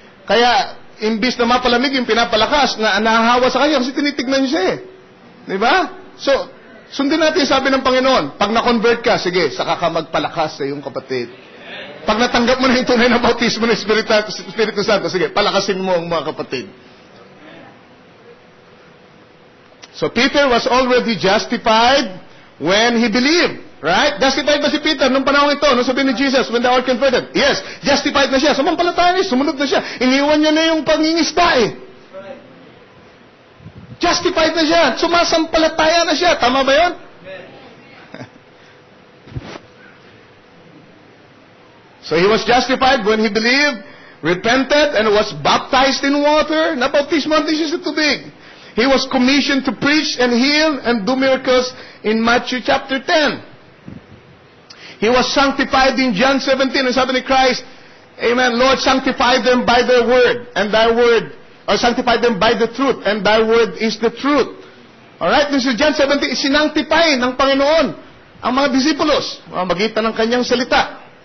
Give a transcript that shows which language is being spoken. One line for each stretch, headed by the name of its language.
Filipino: Kaya, imbis na mapalamig yung pinapalakas, na nahahawa sa kanya kasi tinitignan siya Diba? So, sundin natin sabi ng Panginoon, pag na-convert ka, sige, saka ka magpalakas sa iyong kapatid. Pag natanggap mo na yung tunay na bautismo ng Espiritu Santo, sige, palakasin mo ang mga kapatid.
English: So Peter was already justified when he believed.
Filipino: Right? Justified ba si Peter nung panahon ito? Nung sabihin ni Jesus,
English: when thou art converted?
Filipino: Yes, justified na siya. Sumampalataya niya, sumunod na siya. Iniwan niya na yung pangingisda Justified na siya. Sumasampalataya na siya. Tama ba yun?
English: So he was justified when he believed, repented, and was baptized in water.
Filipino: Nabautismo siya sa tubig.
English: He was commissioned to preach and heal and do miracles in Matthew chapter 10. He was sanctified in John 17. And
Filipino: sabi ni
English: Christ, Amen, Lord, sanctify them by their word, and thy word, or sanctify them by the truth, and thy word is the truth.
Filipino: Alright, this is John 17, sinanctify ng Panginoon ang mga disipulos, magitan ng kanyang salita.